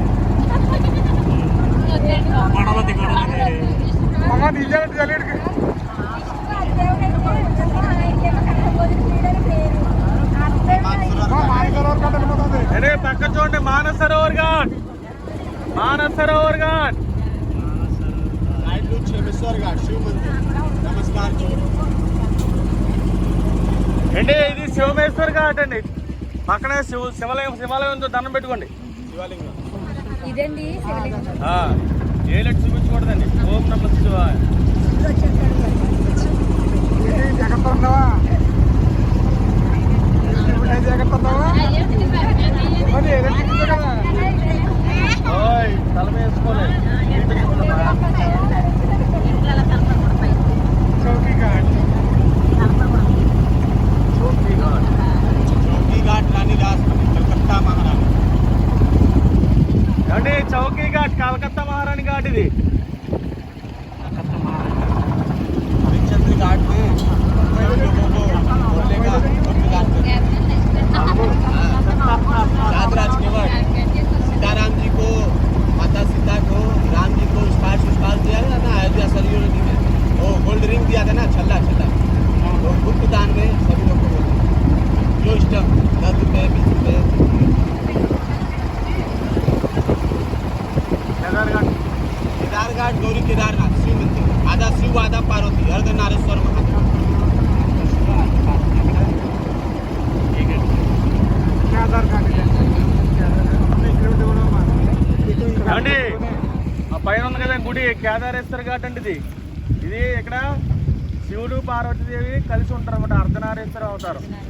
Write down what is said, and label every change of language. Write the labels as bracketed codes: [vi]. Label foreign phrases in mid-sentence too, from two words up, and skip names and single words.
[te] అమ్మ నిజానికి తెలియడికి మానసరోవర్ ఘాట్ వెళ్ళిపోతుంది. అరే పక్క చూడండి మానసరోవర్ ఘాట్, మానసరోవర్ ఘాట్. [hi] नाइडू क्षेमेश्वर घाट, शिव मंदिर. नमस्कार जी. [te] అంటే ఇది శివమేశ్వర్ ఘాట్ అండి. పక్కనే శివాలయం ఉందో దండం పెట్టుకోండి. [hi] शिवलिंगम. [te] ఇదండి ఏలెట్ చూపించకూడదండి. [sa] ओं नम शिवाय. [te] జాగ్రత్త ఉన్నావా? జాగ్రత్త ఉన్నావా? మరి ఏదైనా కదా ఓయ్ తల వేసుకోలేదు. చౌకీ ఘాట్. చౌకీ ఘాట్. [hi] चौकी घाट, रानी रासमणी, कलकत्ता महारानी. [te] అంటే చౌకీ ఘాట్, కలకత్తా మహారాణి ఘాట్. ఘాట్ ఇది. [hi] हरिश्चंद्र घाट में लोगों को बोलने का गुप्त दान राज केवट सीताराम जी को माता सीता को राम जी को स्पार्श दिया था ना अयोध्या सरयू नदी में, वो [en] gold ring [hi] दिया था ना छल्ला वो गुप्त दान में सभी लोग को जो इष्टम 10 रुपये 20 रुपये। केदारघाट गौरी केदारनाथ शिव मंदिर, आधा शिव आधा पार्वती अर्धनारेश्वर महादेव। [te] ఏమండి ఆ పైన ఉంది కదా గుడి కేదారేశ్వర ఘాట్ అంటే ఇది ఇక్కడ శివుడు పార్వతీదేవి కలిసి ఉంటారు అనమాట, అర్ధనారేశ్వర అవుతారు.